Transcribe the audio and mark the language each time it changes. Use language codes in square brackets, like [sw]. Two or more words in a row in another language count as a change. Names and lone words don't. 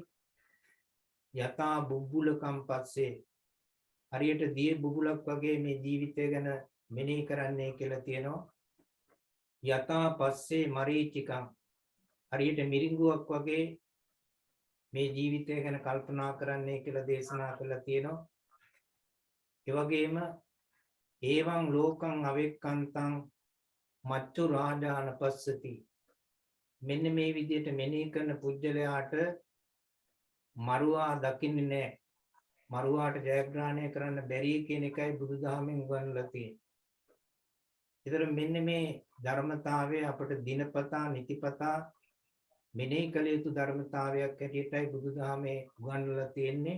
[pi] යථා බුබ්බුලකම් පස්සේ [si] හරියට දිය බුබුලක් වගේ මේ ජීවිතය ගැන මෙනෙහි කරන්නයි කියලා තියෙනවා. [pi] යථා පස්සේ මරීචිකම් [si] හරියට මිරිඟුවක් වගේ මේ ජීවිතය ගැන කල්පනා කරන්නයි කියලා දේශනා කරලා තියෙනවා. ඒ වගේම [pi] ඒවං ලෝකං අවෙක්කන්තං මච්චු රාජාන පස්සති. [si] මෙන්න මේ විදිහට මෙනෙහි කරන පුජ්‍යලයාට මරුවා දකින්නේ නැහැ. මරුවාට ජයග්‍රහණය කරන්න බැරි කියන එකයි බුදුදහමෙන් උගන්වලා තියෙන්නේ. ඒතර මෙන්න මේ ධර්මතාවය අපට දිනපතා නිතිපතා මෙනෙහි කළ යුතු ධර්මතාවයක් හැටියටයි බුදුදහමේ උගන්වලා තියෙන්නේ.